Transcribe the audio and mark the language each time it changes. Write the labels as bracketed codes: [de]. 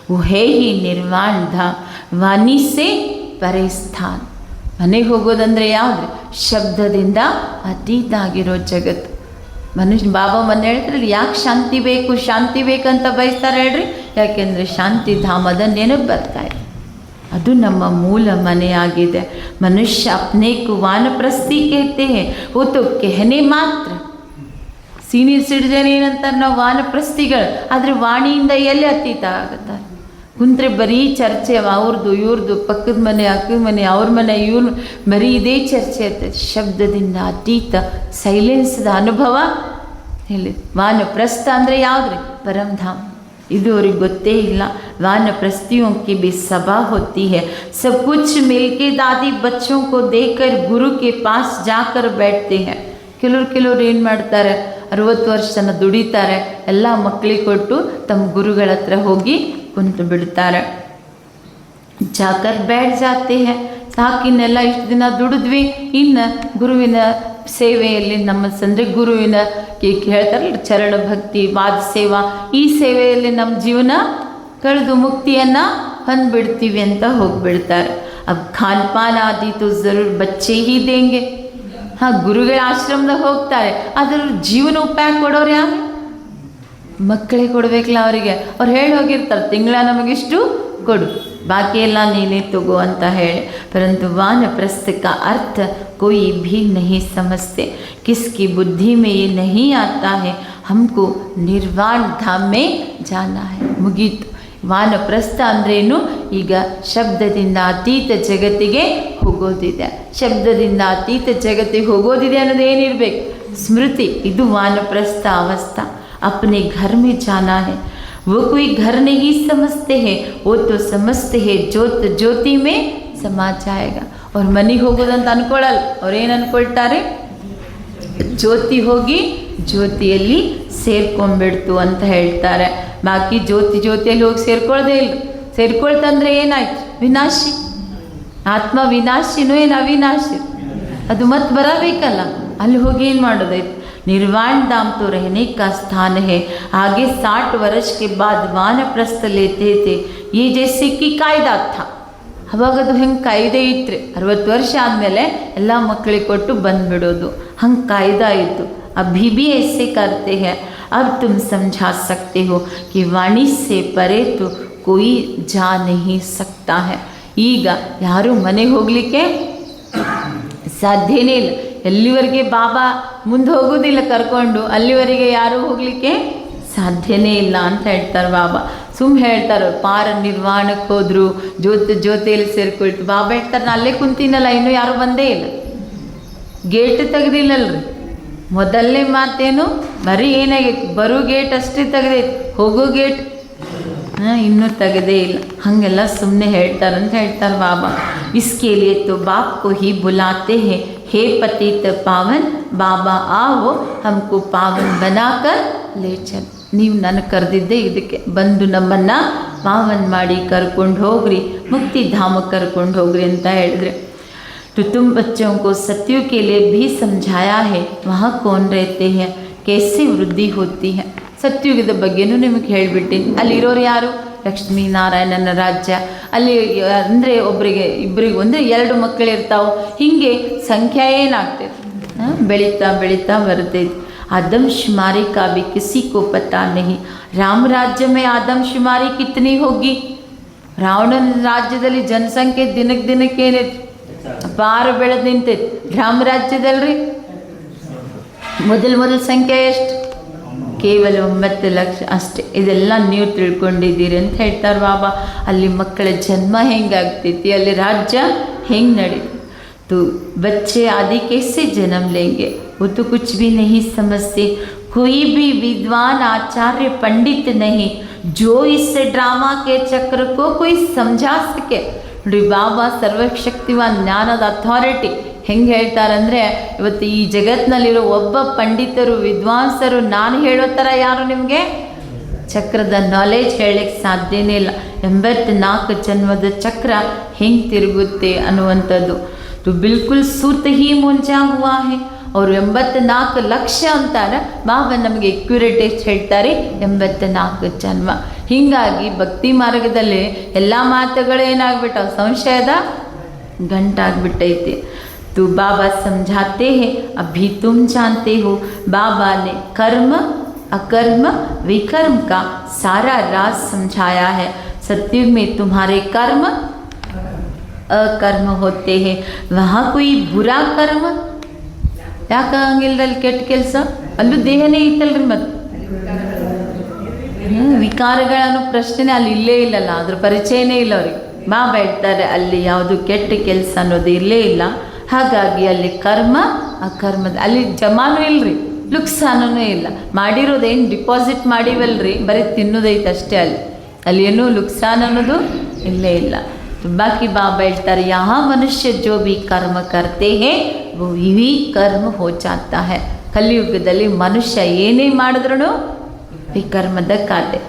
[hi] ಹೇ ಹಿ ನಿರ್ವಾಣ ಧಾಮ್ ವಾಣಿ ಸೇ ಪರೇ ಸ್ಥಾನ್। [kn] ಮನೆಗೆ ಹೋಗೋದಂದರೆ ಯಾವ್ದು, ಶಬ್ದದಿಂದ ಅತೀತ ಆಗಿರೋ ಜಗತ್ತು। ಮನುಷ್ಯ ಬಾಬಾ ಮೊನ್ನೆ ಹೇಳ್ತಾರೆ ಯಾಕೆ ಶಾಂತಿ ಬೇಕು, ಶಾಂತಿ ಬೇಕಂತ ಬಯಸ್ತಾರೆ ಹೇಳ್ರಿ, ಯಾಕೆಂದರೆ ಶಾಂತಿ ಧಾಮದ ನೆನಪು ಬರ್ತಾ ಇದೆ, ಅದು ನಮ್ಮ ಮೂಲ ಮನೆಯಾಗಿದೆ। [hi] ಮನುಷ್ಯ ಅಪ್ನೇ ಕು ವಾನಪ್ರಸ್ಥಿ कहते हैं, वो तो कहने मात्र। [kn] ಸೀನಿಯರ್ ಸಿಟಿಜನ್ ಏನಂತಾರೆ ನಾವು ವಾನಪ್ರಸ್ಥಿಗಳು, ಆದರೆ ವಾಣಿಯಿಂದ ಎಲ್ಲಿ ಅತೀತ ಆಗುತ್ತಾರೆ, ಕುಂತ್ರೆ ಬರೀ ಚರ್ಚೆ ಅವ್ರದ್ದು ಇವ್ರದ್ದು, ಪಕ್ಕದ ಮನೆ ಅಕ್ಕದ ಮನೆ ಅವ್ರ ಮನೆ ಇವ್ರ ಬರೀ ಇದೇ ಚರ್ಚೆ ಇರ್ತದೆ। ಶಬ್ದದಿಂದ ಅತೀತ ಸೈಲೆನ್ಸ್ದ ಅನುಭವ ಹೇಳಿ। ವಾನಪ್ರಸ್ಥ ಅಂದರೆ ಯಾವುದ್ರಿ, ಪರಮಧಾಮ, ಇದು ಅವ್ರಿಗೆ ಗೊತ್ತೇ ಇಲ್ಲ। [hi] वानप्रस्थियों की भी सभा होती है, सब कुछ मिलके दादी बच्चों को देकर गुरु के पास जाकर बैठते हैं। [kn] ಕೆಲವ್ರು ಏನು ಮಾಡ್ತಾರೆ, 60 ವರ್ಷ ಜನ ದುಡಿತಾರೆ, ಎಲ್ಲ ಮಕ್ಕಳಿಗೆ ಕೊಟ್ಟು ತಮ್ಮ ಗುರುಗಳ ಹತ್ರ ಹೋಗಿ ಕುಂತು ಬಿಡ್ತಾರೆ। [hi] ಜಾಕರ್ ಬ್ಯಾಟ್ ಜಾತೆ ಹೇ, [kn] ಸಾಕಿನ್ನೆಲ್ಲ ಇಷ್ಟು ದಿನ ದುಡಿದ್ವಿ, ಇನ್ನು ಗುರುವಿನ ಸೇವೆಯಲ್ಲಿ ನಮ್ಮ ಅಂದರೆ ಗುರುವಿನ ಹೇಳ್ತಾರಲ್ಲ ಚರಣ ಭಕ್ತಿ ವಾದ ಸೇವಾ, ಈ ಸೇವೆಯಲ್ಲಿ ನಮ್ಮ ಜೀವನ ಕಳೆದು ಮುಕ್ತಿಯನ್ನು ಹೊಂದ್ಬಿಡ್ತೀವಿ ಅಂತ ಹೋಗಿಬಿಡ್ತಾರೆ। [hi] अब खान पान आदि तो ज़रूर बच्चे ही देंगे, [kn] ಹಾಂ, ಗುರುಗಳ ಆಶ್ರಮದಾಗ ಹೋಗ್ತಾರೆ, ಅದ್ರ ಜೀವನ ಉಪಾಯ ಕೊಡೋರು ಯಾರು? ಮಕ್ಕಳಿಗೆ ಕೊಡಬೇಕಲ್ಲ ಅವರಿಗೆ. ಅವ್ರು ಹೇಳಿ ಹೋಗಿರ್ತಾರೆ, ತಿಂಗಳ ನಮಗಿಷ್ಟು ಕೊಡು, ಬಾಕಿ ಎಲ್ಲ ನೀನೇ ತಗೋ ಅಂತ ಹೇಳಿ. [hi] ಪರಂತು वानप्रस्थ का अर्थ कोई भी नहीं समझते, किसकी बुद्धि में ये नहीं आता है हमको निर्वाण धाम में जाना है. [kn] ಮುಗೀತು. ವಾನಪ್ರಸ್ಥ ಅಂದ್ರೇನು? ಈಗ ಶಬ್ದದಿಂದ ಅತೀತ ಜಗತ್ತಿಗೆ ಹೋಗೋದಿದೆ. ಶಬ್ದದಿಂದ ಅತೀತ ಜಗತ್ತಿಗೆ ಹೋಗೋದಿದೆ ಅನ್ನೋದು ಏನಿರಬೇಕು? ಸ್ಮೃತಿ. ಇದು ವಾನಪ್ರಸ್ಥ ಅವಸ್ಥಾ. [hi] अपने घर में जाना है. वो कोई घर नहीं समझते हैं, वो तो समझते हैं ज्योत ज्योति में समा जाएगा. [kn] ಅವ್ರು ಮನೆಗೆ ಹೋಗೋದಂತ ಅನ್ಕೊಳ್ಳಲ್ಲ. ಅವ್ರೇನು ಅನ್ಕೊಳ್ತಾರೆ? ಜ್ಯೋತಿ ಹೋಗಿ ಜ್ಯೋತಿಯಲ್ಲಿ ಸೇರ್ಕೊಂಡ್ಬಿಡ್ತು ಅಂತ ಹೇಳ್ತಾರೆ. ಬಾಕಿ ಜ್ಯೋತಿಯಲ್ಲಿ ಹೋಗಿ ಸೇರ್ಕೊಳ್ಳೋದೇ ಇಲ್ಲ. ಸೇರ್ಕೊಳ್ತಂದ್ರೆ ಏನಾಯ್ತು? ವಿನಾಶಿ. ಆತ್ಮ ವಿನಾಶಿನೂ ಏನು ಅವಿನಾಶಿ? ಅದು ಮತ್ತೆ ಬರಬೇಕಲ್ಲ. ಅಲ್ಲಿ ಹೋಗಿ ಏನು ಮಾಡೋದಾಯ್ತು? [hi] निर्वाण धाम तो रहने का स्थान है. आगे 60 वर्ष के बाद वानप्रस्थ लेते थे. ये जैसे कि कायदा था. [kn] ಅವಾಗದು ಹೆಂಗೆ ಕಾಯ್ದೆ ಇತ್ತು? 60 ವರ್ಷ ಆದಮೇಲೆ ಎಲ್ಲ ಮಕ್ಕಳಿಗೆ ಕೊಟ್ಟು ಬಂದುಬಿಡೋದು, ಹಂಗೆ ಕಾಯ್ದಾ ಇತ್ತು. [hi] अभी भी ऐसे करते हैं. अब तुम समझा सकते हो कि वाणी से परे तो कोई जा नहीं सकता है. [kn] ಈಗ ಯಾರು ಮನೆಗೆ ಹೋಗಲಿಕ್ಕೆ ಸಾಧ್ಯನೇ ಇಲ್ಲ. ಎಲ್ಲಿವರೆಗೆ ಬಾಬಾ ಮುಂದೆ ಹೋಗೋದಿಲ್ಲ ಕರ್ಕೊಂಡು, ಅಲ್ಲಿವರೆಗೆ ಯಾರೂ ಹೋಗಲಿಕ್ಕೆ ಸಾಧ್ಯನೇ ಇಲ್ಲ ಅಂತ ಹೇಳ್ತಾರೆ ಬಾಬಾ. ಸುಮ್ಮನೆ ಹೇಳ್ತಾರೆ, ಪಾರ ನಿರ್ವಾಣಕ್ಕೆ ಹೋದರು, ಜ್ಯೋತಿಯಲ್ಲಿ ಸೇರ್ಕೊಳ್ತು. ಬಾಬಾ ಹೇಳ್ತಾರೆ, ನಾನು ಅಲ್ಲೇ ಕುಂತೀನಲ್ಲ, ಇನ್ನೂ ಯಾರೂ ಬಂದೇ ಇಲ್ಲ, ಗೇಟ್ ತೆಗ್ದಿಲ್ಲಲ್ರಿ. ಮೊದಲನೇ ಮಾತೇನು? ಬರೀ ಏನಾಗೈತಿ? ಬರೋ ಗೇಟ್ ಅಷ್ಟೇ ತೆಗ್ದೈತಿ, ಹೋಗೋ ಗೇಟ್ ಇನ್ನೂ ತೆಗೆದೇ ಇಲ್ಲ. ಹಾಗೆಲ್ಲ ಸುಮ್ಮನೆ ಹೇಳ್ತಾರಂತ ಹೇಳ್ತಾರೆ ಬಾಬಾ. [hi] इसके लिए तो बाप को ही बुलाते हैं, हे पतित पावन बाबा आओ हमको पावन बनाकर ले चल. [kn] ನೀವು ನನಗೆ ಕರೆದಿದ್ದೆ ಇದಕ್ಕೆ, ಬಂದು ನಮ್ಮನ್ನು ಪಾವನ್ ಮಾಡಿ ಕರ್ಕೊಂಡು ಹೋಗ್ರಿ, ಮುಕ್ತಿಧಾಮಕ್ಕೆ ಕರ್ಕೊಂಡು ಹೋಗ್ರಿ ಅಂತ ಹೇಳಿದ್ರೆ. [hi] तो तुम बच्चों को सत्यों के लिए भी समझाया है, वहाँ कौन रहते हैं, कैसे वृद्धि होती है. [kn] ಸತ್ಯುಗದ ಬಗ್ಗೆನೂ ನಿಮಗೆ ಹೇಳಿಬಿಟ್ಟಿನಿ. ಅಲ್ಲಿರೋರು ಯಾರು? ಲಕ್ಷ್ಮೀನಾರಾಯಣನ ರಾಜ್ಯ. ಅಲ್ಲಿ ಅಂದರೆ ಒಬ್ಬರಿಗೆ ಇಬ್ಬರಿಗೆ ಅಂದರೆ 2 ಮಕ್ಕಳು ಇರ್ತಾವೆ. ಹೀಗೆ ಸಂಖ್ಯೆ ಏನಾಗ್ತೈತೆ? ಬೆಳೀತಾ ಬೆಳೀತಾ ಬರ್ತೈತೆ. [hi] आदमशुमारी का भी किसी को पता नहीं. राम राज्य में आदमशुमारी कितनी होगी? [kn] ರಾವಣನ ರಾಜ್ಯದಲ್ಲಿ ಜನಸಂಖ್ಯೆ ದಿನಕ್ಕೆ ದಿನಕ್ಕೆ ಏನೈತಿ? ಅಪಾರ ಬೆಳೆದು ನಿಂತೈತಿ. ರಾಮ ರಾಜ್ಯದಲ್ರಿ ಮೊದಲ ಸಂಖ್ಯೆ ಎಷ್ಟು? ಕೇವಲ 9 ಲಕ್ಷ ಅಷ್ಟೇ. ಇದೆಲ್ಲ ನೀವು ತಿಳ್ಕೊಂಡಿದ್ದೀರಿ ಅಂತ ಹೇಳ್ತಾರೆ ಬಾಬಾ. ಅಲ್ಲಿ ಮಕ್ಕಳ ಜನ್ಮ ಹೆಂಗಾಗ್ತೈತಿ, ಅಲ್ಲಿ ರಾಜ್ಯ ಹೆಂಗೆ ನಡೀತಿ. [hi] तो बच्चे आदि कैसे जन्म लेंगे? वो तो कुछ भी नहीं समझते. कोई भी विद्वान आचार्य पंडित नहीं जो इस ड्रामा के चक्र को कोई समझा सके. [kn] ನೋಡಿ, ಬಾಬಾ ಸರ್ವಶಕ್ತಿವಾನ್ ಜ್ಞಾನದ ಅಥಾರಿಟಿ ಹೆಂಗೆ ಹೇಳ್ತಾರಂದರೆ, ಇವತ್ತು ಈ ಜಗತ್ತಿನಲ್ಲಿರೋ ಒಬ್ಬ ಪಂಡಿತರು ವಿದ್ವಾಂಸರು ನಾನು ಹೇಳೋ ಥರ ಯಾರು ನಿಮಗೆ ಚಕ್ರದ ನಾಲೆಜ್ ಹೇಳಲಿಕ್ಕೆ ಸಾಧ್ಯನೇ ಇಲ್ಲ. 84 ಜನ್ಮದ ಚಕ್ರ ಹೆಂಗೆ ತಿರುಗುತ್ತೆ ಅನ್ನುವಂಥದ್ದು. [hi] तो बिल्कुल सूत ही मुंजा हुआ है. [kn] ಅವರು 84 ಲಕ್ಷ ಅಂತಾರೆ ಬಾಬಾ. ನಮಗೆ ಎಕ್ಯುರೇಟ್ ಎಷ್ಟು ಹೇಳ್ತಾರೆ? 84 ಜನ್ಮ. ಹೀಗಾಗಿ ಭಕ್ತಿ ಮಾರ್ಗದಲ್ಲಿ ಎಲ್ಲ ಮಾತುಗಳು ಏನಾಗ್ಬಿಟ್ಟವು? ಸಂಶಯದ ಗಂಟಾಗ್ಬಿಟ್ಟೈತಿ. [hi] तो बाबा समझाते हैं, अभी तुम जानते हो. बाबा ने कर्म अकर्म विकर्म का सारा राज समझाया है. सत्युग में तुम्हारे कर्म ಅಕರ್ಮ ಹೋತೆ ಹೇ. ವಹಾ ಕೊಯ್ ಬುರಾ ಕರ್ಮ [kn] ಯಾಕೆ ಹಂಗಿಲ್ದಲ್ಲಿ? ಕೆಟ್ಟ ಕೆಲಸ ಅಲ್ಲೂ ದೇಹನೇ ಇತ್ತಲ್ರಿ. ಮತ್ತು ವಿಕಾರಗಳನ್ನೋ ಪ್ರಶ್ನೆ ಅಲ್ಲಿ ಇಲ್ಲೇ ಇಲ್ಲಲ್ಲ, ಅದ್ರ ಪರಿಚಯನೇ ಇಲ್ಲ ಅವ್ರಿಗೆ. ಬಾಬಾ ಹೇಳ್ತಾರೆ ಅಲ್ಲಿ ಯಾವುದು ಕೆಟ್ಟ ಕೆಲಸ ಅನ್ನೋದು ಇಲ್ಲೇ ಇಲ್ಲ. ಹಾಗಾಗಿ ಅಲ್ಲಿ ಕರ್ಮ ಅಕರ್ಮದ ಅಲ್ಲಿ ಜಮಾನೂ ಇಲ್ಲರಿ, ಲುಕ್ಸಾನೂ ಇಲ್ಲ. ಮಾಡಿರೋದೇನು ಡಿಪಾಸಿಟ್ ಮಾಡಿವಲ್ರಿ, ಬರೀ ತಿನ್ನೋದೈತೆ ಅಷ್ಟೇ. ಅಲ್ಲಿ ಏನೂ ಲುಕ್ಸಾನ್ ಅನ್ನೋದು ಇಲ್ಲೇ ಇಲ್ಲ. [hi] बाकी बाबा [kn] ಹೇಳ್ತಾರೆ, [hi] यहाँ मनुष्य जो भी कर्म करते हैं वो ही कर्म हो जाता है. [kn] ಕಲಿಯುಗದಲ್ಲಿ ಮನುಷ್ಯ ಏನೇ ಮಾಡಿದ್ರೂ ವಿಕರ್ಮದ ಖಾತೆ.